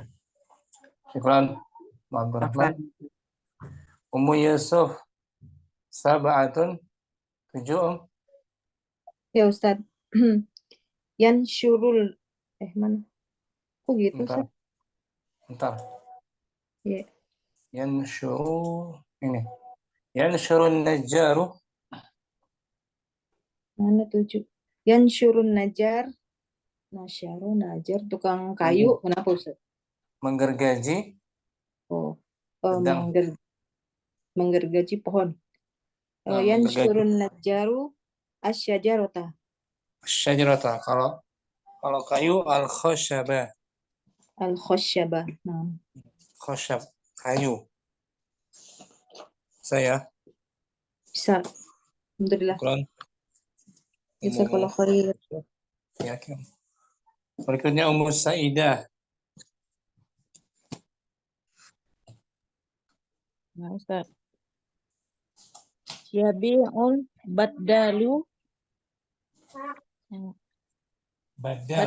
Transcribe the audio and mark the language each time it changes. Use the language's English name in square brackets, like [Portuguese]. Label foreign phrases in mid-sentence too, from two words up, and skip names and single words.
[Indonesian] Syukran. Abdurrahman. Ummu Yusuf. Sab'atun. 7 Om. Ya Ustaz. Yansyurul mana? Kok gitu Bentar. Ustaz? Bentar. Ya. Yansyuru ini. [Arabic] ينشر النجار. [Indonesian] Mana 7? [Arabic] ينشر النجار. نشر النجار [Indonesian] tukang kayu. Kenapa Ustaz? Menggergaji Oh, pedang. menggergaji pohon. Menggergaji [Arabic] ينشر النجار الشجرة. [Indonesian] syajarata. Kalau kayu al-khasyaba. Al-khosyabah. Nah. Khasyab, kayu. Saya. Bisa. Alhamdulillah. Quran. [Arabic] جزاك الله خير. [Indonesian] Ya, berikutnya Ummu Saidah. Nah, Ustaz. [Arabic] يبيع البدال. [Indonesian] Badal.